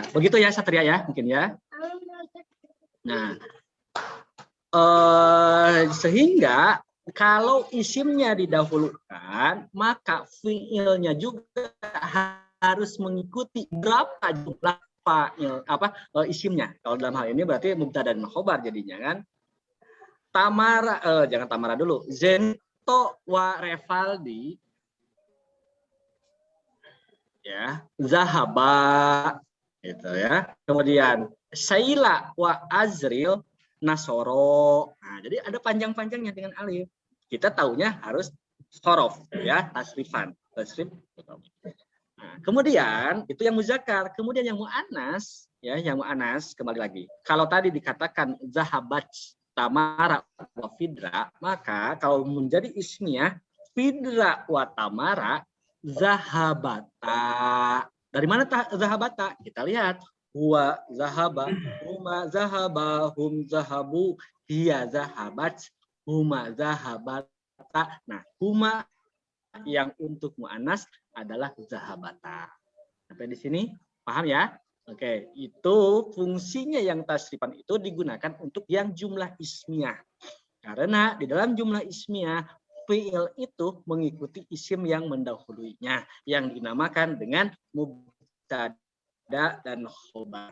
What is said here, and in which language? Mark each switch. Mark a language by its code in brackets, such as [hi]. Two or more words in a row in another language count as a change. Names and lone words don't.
[id] Begitu ya Satria ya, mungkin ya. Nah, sehingga kalau isimnya didahulukan, maka fi'ilnya juga harus mengikuti berapa jumlah fa'il isimnya. Kalau dalam hal ini berarti mubtada dan khobar jadinya kan. Tamara, jangan Tamara dulu. Zento wa Revaldi ya, zahaba gitu ya. Kemudian Saila wa Azril nasoro. Nah, jadi ada panjang-panjangnya dengan alif. Kita taunya harus horof ya, tasrifan. Tasrif. Nah, kemudian itu yang muzakkar, kemudian yang muannas ya, yang muannas kembali lagi. Kalau tadi dikatakan [ar] ذهبت تمارا وفدرا, [id] maka kalau menjadi ismiyah [ar] فدرا وتمارا ذهبتا. [id] Dari mana zahabata? Kita lihat [ar] هو ذهب، هما ذهبا، هم ذهبوا، هي ذهبت، هما ذهبتا. [id] Nah, huma yang untuk muannas adalah zahabata. Sampai di sini paham ya? Oke, itu fungsinya yang tasrifan itu digunakan untuk yang jumlah ismiyah. Karena di dalam jumlah ismiyah fi'il itu mengikuti isim yang mendahulunya yang dinamakan dengan mubtada dan khobar.